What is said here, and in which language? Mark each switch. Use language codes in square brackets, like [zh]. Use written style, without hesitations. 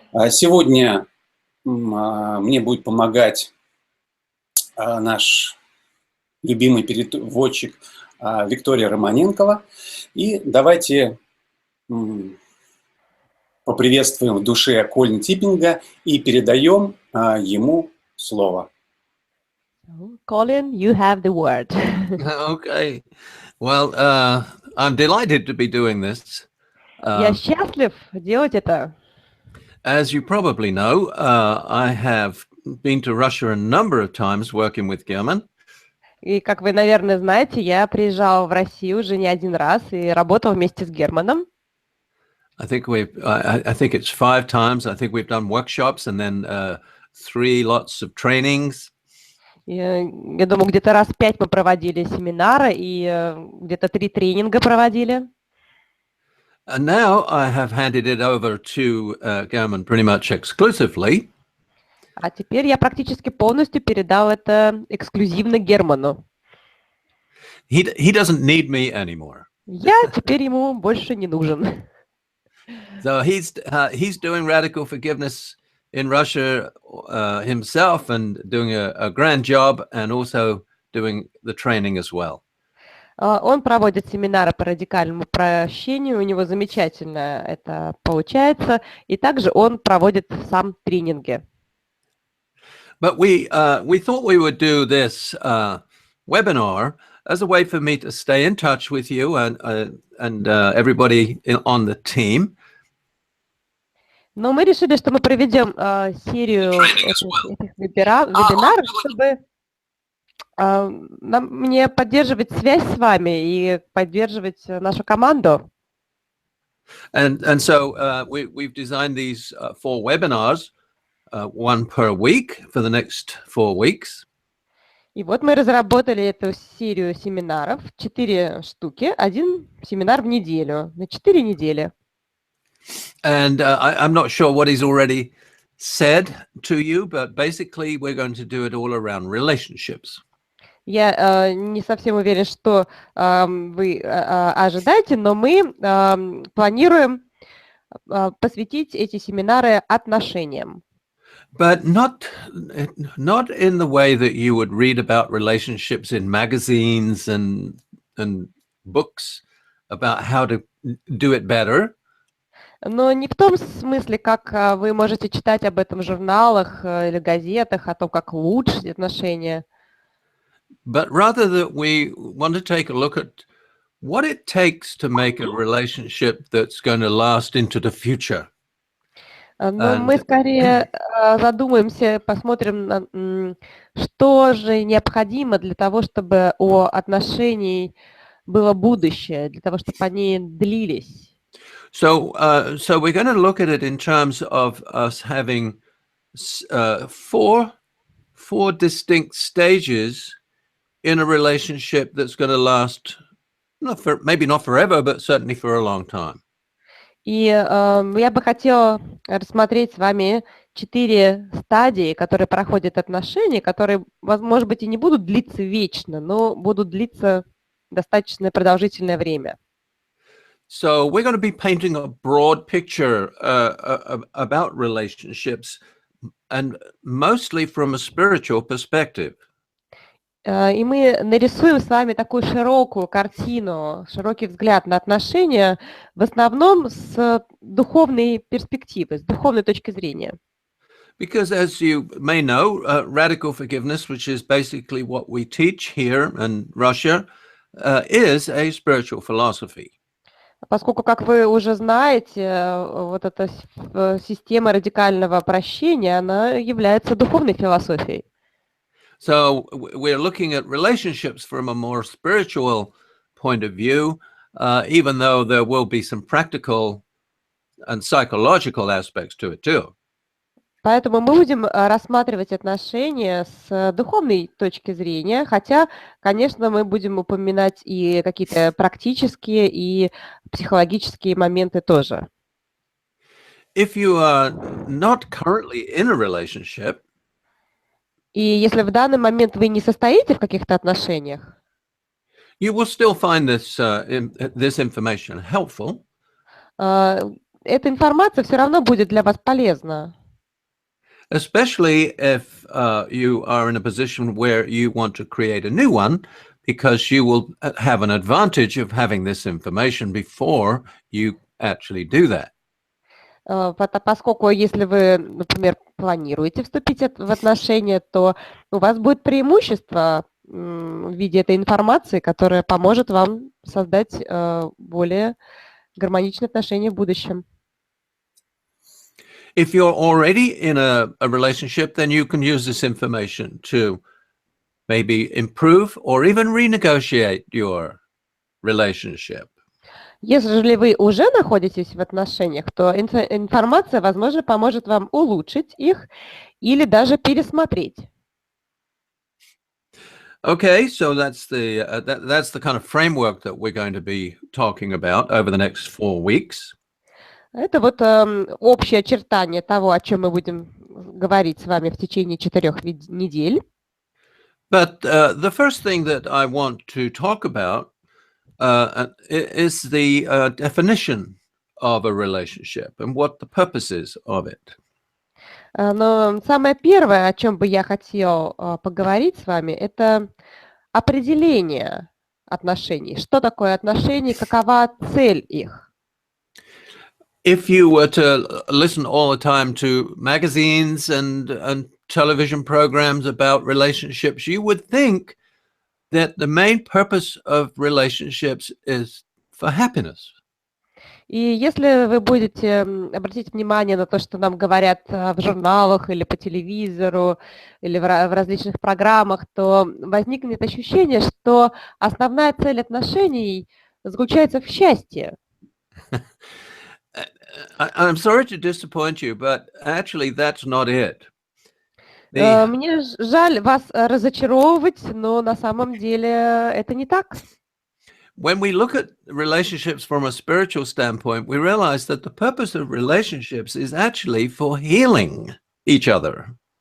[ru] Сегодня мне будет помогать наш любимый переводчик Виктория Романенкова. И давайте поприветствуем в душе Колина Типпинга и передаем ему слово. [en] Colin, you have the word. Okay. Well, I'm delighted to be doing this. [ru] Я счастлив делать это. [en] As you probably know, I have been to Russia a number of times working with German. [ru] И, как вы, наверное, знаете, я приезжал в Россию уже не один раз и работал вместе с Германом. [en] I think it's 5 times. I think we've done workshops and then 3 lots of trainings. [ru] Я думаю, где-то раз 5 мы проводили семинары и где-то 3 тренинга проводили. [en] And now I have handed it over to German pretty much exclusively. [ru] А теперь я практически полностью передал это эксклюзивно Герману. [en] He doesn't need me anymore. [ru] Я теперь ему больше не нужен. [en] So he's doing radical forgiveness in Russia himself and doing a grand job and also doing the training as well. [ru] Он проводит семинары по радикальному прощению, у него замечательно это получается, и также он проводит сам тренинги. [en] But we thought we would do this webinar as a way for me to stay in touch with you and everybody on the team. [ru] Но мы решили, что мы проведем серию этих вебинаров, чтобы мне поддерживать связь с вами и поддерживать нашу команду. [en] And so we've designed these 4 webinars, 1 per week for the next 4 weeks. [ru] И вот мы разработали эту серию семинаров, 4 штуки, 1 семинар в неделю, на 4 недели. [en] And I'm not sure what he's already said to you, but basically we're going to do it all around relationships. [ru] Я не совсем уверен, что вы ожидаете, но мы планируем посвятить эти семинары отношениям. [en] But not in the way that you would read about relationships in magazines and books about how to do it better. [ru] Но не в том смысле, как вы можете читать об этом в журналах или газетах, о том, как улучшить отношения. [en] But rather that we want to take a look at what it takes to make a relationship that's going to last into the future. [ru] Но мы скорее задумаемся, посмотрим, что же необходимо для того, чтобы у отношений было будущее, для того, чтобы они длились. [en] So we're going to look at it in terms of us having four distinct stages in a relationship that's going to last, maybe not forever, but certainly for a long time. [ru] И я бы хотела рассмотреть с вами 4 стадии, которые проходят отношения, которые, может быть, и не будут длиться вечно, но будут длиться достаточно продолжительное время. [en] So we're going to be painting a broad picture about relationships, and mostly from a spiritual perspective. [ru] И мы нарисуем с вами такую широкую картину, широкий взгляд на отношения, в основном с духовной перспективы, с духовной точки зрения. [en] Because as you may know, radical forgiveness, which is basically what we teach here in Russia, is a spiritual philosophy. [ru] Поскольку, как вы уже знаете, вот эта система радикального прощения, она является духовной философией. [en] So we're looking at relationships from a more spiritual point of view, even though there will be some practical and psychological aspects to it too. [ru] Поэтому мы будем рассматривать отношения с духовной точки зрения, хотя, конечно, мы будем упоминать и какие-то практические и психологические моменты тоже. [en] If you are not currently in a relationship, [ru] И если в данный момент вы не состоите в каких-то отношениях, [en] you will still find this information helpful. [ru] эта информация все равно будет для вас полезна. [en] Especially if you are in a position where you want to create a new one, because you will have an advantage of having this information before you actually do that. [ru] Поскольку если вы, например, планируете вступить в отношения, то у вас будет преимущество в виде этой информации, которая поможет вам создать более гармоничные отношения в будущем. [en] If you're already in a relationship, then you can use this information to maybe improve or even renegotiate your relationship. [ru] Если вы уже находитесь в отношениях, то информация, возможно, поможет вам улучшить их или даже пересмотреть. [en] Okay, so that's the kind of framework that we're going to be talking about over the next 4 weeks. [ru] Это вот общее очертание того, о чем мы будем говорить с вами в течение 4 недель. [en] But the first thing that I want to talk about is the definition of a relationship and what the purpose is of it. [ru] Но самое первое, о чем бы я хотел поговорить с вами, это определение отношений. Что такое отношения, какова цель их? [en] If you were to listen all the time to magazines and television programs about relationships, you would think that the main purpose of relationships is for happiness. [ru] И если вы будете обратить внимание на то, что нам говорят в журналах или по телевизору, или в различных программах, то возникнет ощущение, что основная цель отношений заключается в счастье. [en] I'm sorry to disappoint you, but actually that's not it. [ru] Мне жаль вас разочаровывать, но на самом деле это не так. [en] When we look at relationships from a spiritual standpoint, we realize that the purpose of relationships is actually for healing each other.